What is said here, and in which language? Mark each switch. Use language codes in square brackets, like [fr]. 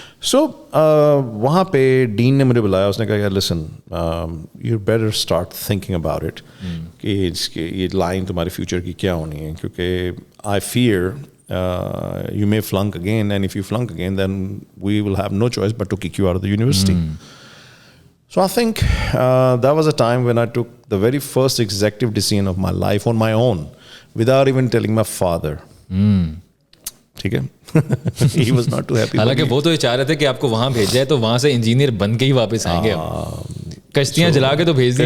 [ur] سو وہاں پہ ڈین نے مجھے بلایا, اس نے کہا یار [en] listen, you better start thinking about it, [ur] کہ اس کے یہ لائن تمہارے فیوچر کی کیا ہونی ہے, کیونکہ [en] I fear you may flunk again, and if you flunk again then we will have no choice but to kick you out of the university. So I think that was a time when I took the very first executive decision of my life on my own without even telling my father. [ur] ٹھیک ہے. [en] He was not too happy. [ur] حالانکہ وہ تو یہ چاہ رہے تھے کہ آپ کو وہاں بھیجا ہے تو وہاں سے انجینئر بن کے ہی واپس آئیں گے. کشتیاں جلا کے تو بھیج دیں,